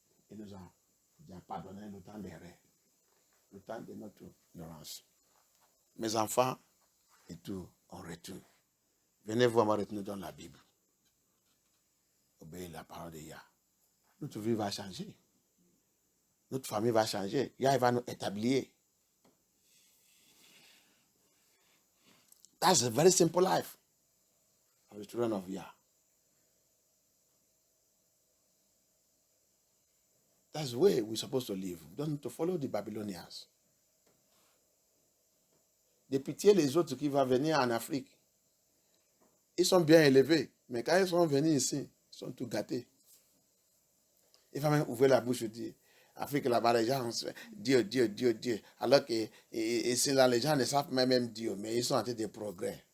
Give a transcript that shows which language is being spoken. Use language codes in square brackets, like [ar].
[fr] Et nous a pardonné le temps d'erreur. Le temps de notre ignorance. Mes enfants, et tout, on retourne. Venez voir moi retourner dans la Bible. Obéir la parole de Yah. Notre vie va changer. Notre famille va changer. Yah va nous établir. [en] That's a very simple life of the children of Yah. That's the way we're supposed to live. Don't to follow the Babylonians. [fr] De pitié les autres qui vont venir en Afrique. Ils sont bien élevés, mais quand ils sont venus ici, ils sont tout gâtés. Il va même ouvrir la bouche et dire, Afrique là-bas, les gens, Dieu. Alors que ici là, les gens ne savent même Dieu, mais ils sont en train de progrès.